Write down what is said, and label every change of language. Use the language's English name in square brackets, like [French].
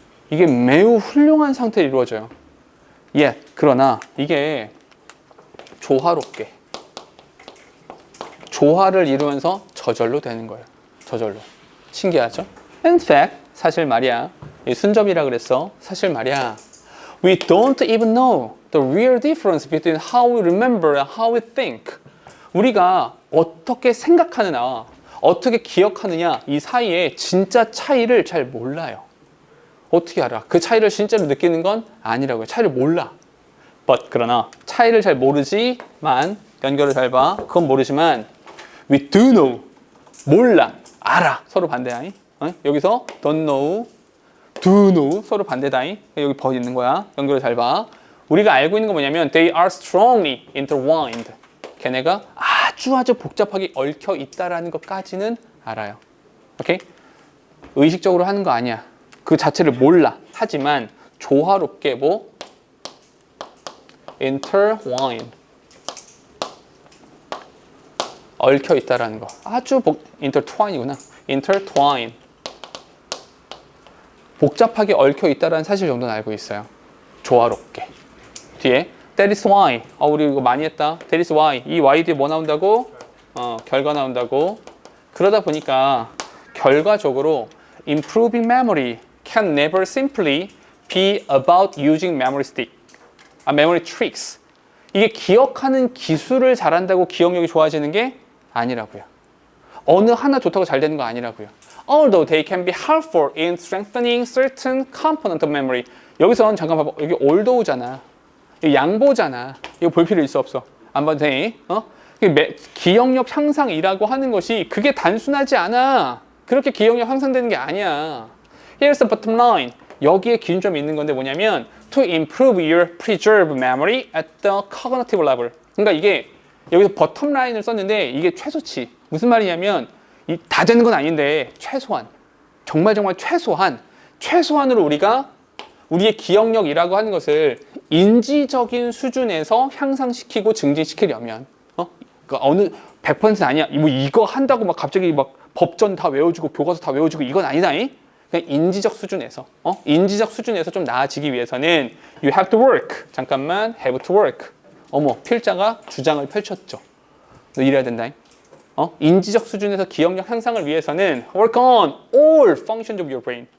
[Korean] 이게 매우 훌륭한 상태로 이루어져요. 그러나 이게 조화롭게 조화를 이루면서 저절로 되는 거예요. 저절로. 신기하죠? [English] In fact, [Korean] 사실 말이야. 순접이라 그랬어. 사실 말이야. [English] We don't even know the real difference between how we remember and how we think. [Korean] 우리가 어떻게 생각하느냐, 어떻게 기억하느냐 이 사이에 진짜 차이를 잘 몰라요. 어떻게 알아? 그 차이를 진짜로 느끼는 건 아니라고요. 차이를 몰라. 그러나 차이를 잘 모르지만 연결을 잘 봐. 그건 모르지만 [English] we do know. [Korean] 몰라. 알아. 서로 반대다잉. 여기서 [English] don't know, do know [Korean] 서로 반대다잉. 여기 버 있는 거야. 연결을 잘 봐. 우리가 알고 있는 건 뭐냐면 [English] they are strongly intertwined. [Korean] 걔네가 아주 복잡하게 얽혀 있다라는 것까지는 알아요. 오케이? 의식적으로 하는 거 아니야. 그 자체를 몰라. 하지만 조화롭게 intertwine. 얽혀 있다라는 거. 아주 intertwine이구나. [English] intertwine. [Korean] 복잡하게 얽혀 있다라는 사실 정도는 알고 있어요. 조화롭게. 뒤에 [English] that is why. [Korean] 우리 이거 많이 했다. [English] that is why. [Korean] 이 y 뒤에 뭐 나온다고? 결과 나온다고. 그러다 보니까 결과적으로 [English] improving memory can never simply be about using memory stick, memory tricks. [Korean] 이게 기억하는 기술을 잘한다고 기억력이 좋아지는 게 아니라고요. 어느 하나 좋다고 잘 되는 거 아니라고요. [English] Although they can be helpful in strengthening certain component of memory. [Korean] 여기선 잠깐 봐봐. 여기 although잖아. 이거 양보잖아. 이거 볼 필요 있어 없어? 안 봐도 돼. 기억력 향상이라고 하는 것이 그게 단순하지 않아. 그렇게 기억력 향상되는 게 아니야. [English] Here's the bottom line. [Korean] 여기에 기준점이 있는 건데 뭐냐면 [English] to improve your preserved memory at the cognitive level. [Korean] 그러니까 이게 여기서 bottom line을 썼는데 이게 최소치. 무슨 말이냐면 다 되는 건 아닌데 최소한 정말 최소한으로 우리가 우리의 기억력이라고 하는 것을 인지적인 수준에서 향상시키고 증진시키려면 그러니까 어느 100% 아니야. 뭐 이거 한다고 막 갑자기 막 법전 다 외워주고 교과서 다 외워주고 이건 아니다잉. 그냥 인지적 수준에서 인지적 수준에서 좀 나아지기 위해서는 [English] you have to work. [Korean] 잠깐만 [English] have to work. [Korean] 어머 필자가 주장을 펼쳤죠. 너 이래야 된다잉. 인지적 수준에서 기억력 향상을 위해서는 [English] work on all functions of your brain.